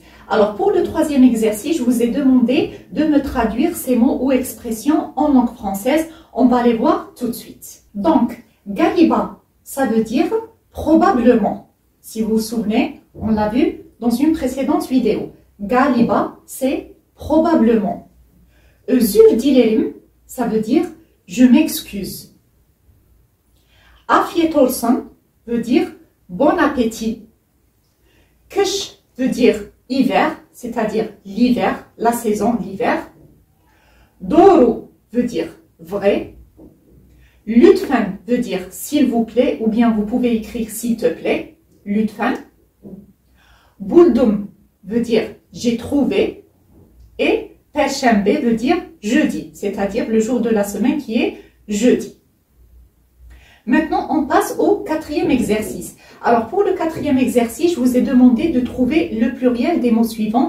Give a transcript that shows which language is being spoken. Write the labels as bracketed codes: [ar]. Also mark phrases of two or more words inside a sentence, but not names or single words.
[fr] Alors, pour le troisième exercice, je vous ai demandé de me traduire ces mots ou expressions en langue française. On va les voir tout de suite. Donc, galiba, ça veut dire probablement. Si vous vous souvenez, on l'a vu dans une précédente vidéo. Galiba, c'est probablement. [tr] Özür dilerim, [fr] ça veut dire je m'excuse. [tr] Afiyet olsun [fr] veut dire bon appétit. Kış veut dire hiver, c'est-à-dire l'hiver, la saison d'hiver. Doğru veut dire vrai. Lütfen veut dire s'il vous plaît, ou bien vous pouvez écrire s'il te plaît. [tr] Lütfen. [fr] Buldum veut dire j'ai trouvé. Et Perşembe veut dire jeudi, c'est-à-dire le jour de la semaine qui est jeudi. Maintenant, on passe au quatrième exercice. Alors, pour le quatrième exercice, je vous ai demandé de trouver le pluriel des mots suivants.